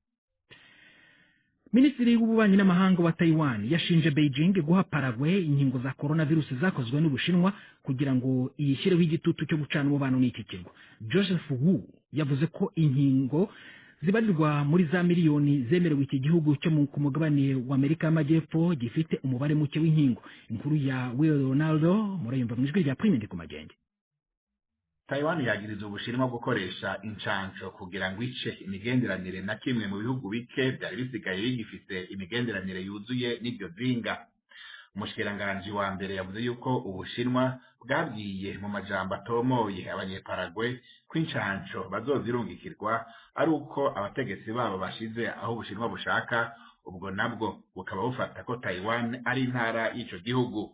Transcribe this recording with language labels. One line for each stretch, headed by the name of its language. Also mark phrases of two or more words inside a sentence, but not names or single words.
Kinyarwanda: Minisitiri w'ububanyi n'amahanga wa Taiwan yashinje Beijing guha Paraguay inkingo za coronavirus zakozwe n'Ubushinwa kugira ngo iyishyireho igitutu cyo gucana umubano n'iki kirwa. Joseph Wu yavuze ko inkingo zibarirwa muri za miliyoni zemerewe iki gihugu cyo ku mugabane wa Amerika y'Amajyepfo gifite umubare muke w'inkingo.
Rundi: Inkuru ya Will Ronaldo murayumva mu ijwi rya Prime ku magenge. Taiwan yagiriza Ubushinwa gukoresha incanco kugira ngo ice imigenderanire na kimwe mu bihugu bike byari bisigaye bigifite imigenderanire yuzuye n'ibyo zinga. Umushikiranganji wa mbere yavuze yuko Ubushinwa bwabwiye mu majambo atomoye Abanyeparaguay ko incanco bazozirungikirwa ari uko abategetsi babo bashize aho Ubushinwa bushaka, ubwo nabwo bukaba bufata ko Taiwan ari intara y'ico gihugu.